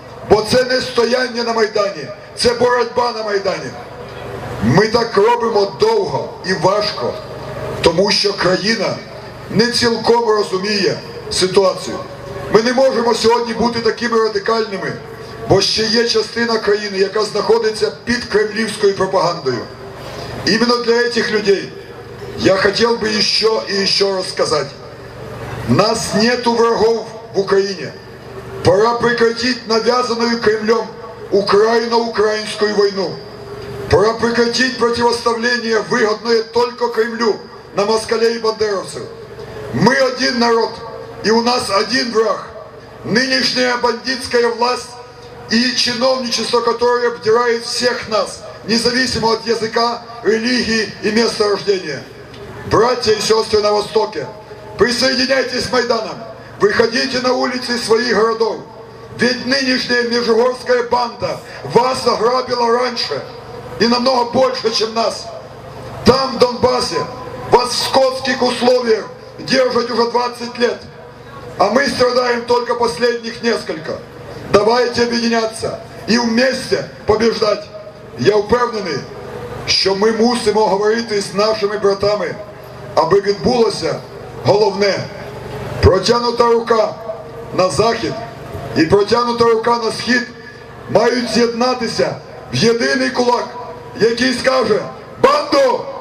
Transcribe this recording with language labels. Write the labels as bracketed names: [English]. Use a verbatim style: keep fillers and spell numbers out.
[Ukrainian] Бо це не стояння на Майдані, це боротьба на Майдані. Ми так робимо довго і важко. тому що країна не цілком розуміє ситуацію. Ми не можемо сьогодні бути такими радикальними, бо ще є частина країни, яка знаходиться під кремлівською пропагандою. [Russian] Именно для этих людей я хотел бы еще и еще раз сказать. Нас нету врагов в Украине. Пора прекратить навязанную Кремлем украино-украинскую войну. Пора прекратить противоставление, выгодное только Кремлю, на москалей и бандеровцев. Мы один народ, и у нас один враг. Нынешняя бандитская власть и чиновничество, которое обдирает всех нас, независимо от языка, религии и места рождения. Братья и сестры на Востоке, присоединяйтесь к Майданам, выходите на улицы своих городов, ведь нынешняя межугорская банда вас ограбила раньше и намного больше, чем нас. Там, в Донбассе, вас в скотских условиях держат уже двадцать лет, а мы страдаем только последних несколько. Давайте объединяться и вместе побеждать. [Ukrainian] Я впевнений, що ми мусимо говорити з нашими братами, аби відбулося головне. Протягнута рука на захід і протягнута рука на схід мають з'єднатися в єдиний кулак, який скаже: «Банду!